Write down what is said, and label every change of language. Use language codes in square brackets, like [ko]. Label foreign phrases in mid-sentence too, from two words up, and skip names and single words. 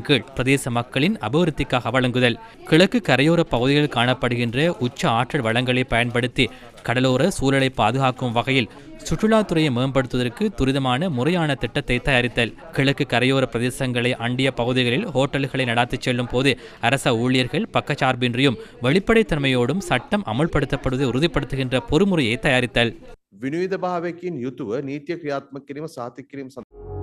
[ta] கீழ் பிரதேச மக்களின் அபிவிருத்திக்காக வழங்குதல், கிழக்கு கரையோர பகுதிகளில் காணப்படுகின்ற உச்ச ஆற்றல் வளங்களை பயன்படுத்தி கடலோர சூழலை பாதுகாக்கும் வகையில் சுற்றுலாத்துறையை மேம்படுத்துவதற்கு துரிதமான முறையான திட்டத்தை தயாரித்தல், கிழக்கு கரையோர பிரதேசங்களை அண்டிய பகுதிகளில் ஹோட்டல்களை நடாத்திச் செல்லும் போது அரச ஊழியர்கள் பக்கச்சார்பின்றியும் வெளிப்படைத்தன்மையோடும் சட்டம் அமுல்படுத்தப்படுவதை உறுதிப்படுத்துகின்ற பொறுமுறையை தயாரித்தல். [si] විනිවිධ භාවයකින් යුතුව නීතිය ක්‍රියාත්මක කිරීම සාතික කිරීම